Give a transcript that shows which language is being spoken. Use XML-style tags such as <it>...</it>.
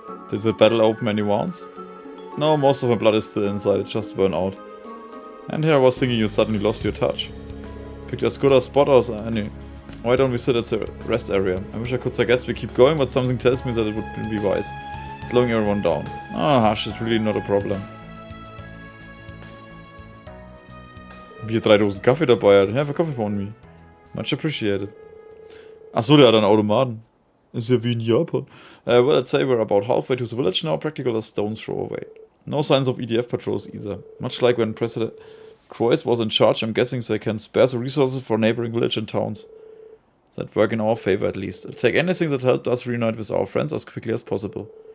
<en>Did the battle open any wounds? No, most of my blood is still inside. It just burned out. And here I was thinking you suddenly lost your touch. Picked as good a spot as any. Why don't we sit at the rest area? I wish I could suggest we keep going, but something tells me that it would be wise. Slowing everyone down. Ah, hush, it's really not a problem.</en> <de>Wie 3 Dosen Kaffee dabei hat.</de> <en>Have a coffee for me. Much appreciated.</en> <de>Achso, der hat einen Automaten. Ist ja wie in Japan.</de> <en>Well, I'd say we're about halfway to the village now, practical as stone's throw away. No signs of EDF patrols either. Much like when President Croix was in charge, I'm guessing they can spare the resources for neighboring village and towns. That work in our favor at least. I'll take anything that helped us reunite with our friends as quickly as possible.</en>